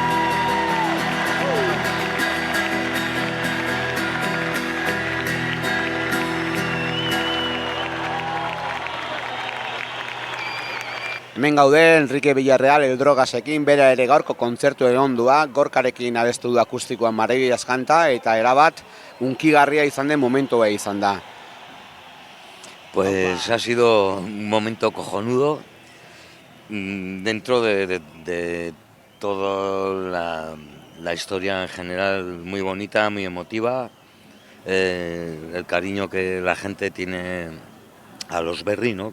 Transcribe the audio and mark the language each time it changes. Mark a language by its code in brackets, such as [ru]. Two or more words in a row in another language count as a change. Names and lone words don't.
[eu] Hemen gaude Enrique Villarreal Eldrogasekin, bera ere gaurko kontzertu egondua, Gorkarekin abestu du akustikoan Maravillas kanta eta erabat unkigarria izan den momentua izan da. [es] Pues ha sido un momento cojonudo dentro de toda la historia en general, muy bonita, muy emotiva, el cariño que la gente tiene a los Berri, ¿no?